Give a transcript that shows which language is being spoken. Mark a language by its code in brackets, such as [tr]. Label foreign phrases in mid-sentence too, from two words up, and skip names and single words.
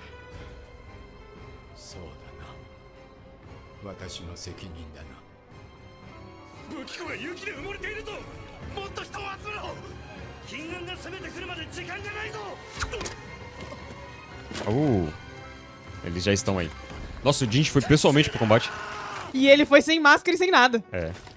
[ja] そうだな。私の責任だな。武器庫が雪で埋もれているぞ。もっと人を集めろ。金軍が攻めてくるまで時間がないぞ。 [pt] Eles já estão aí. Nossa, o Jinx foi pessoalmente pro combate. E ele foi sem máscara e sem nada. É.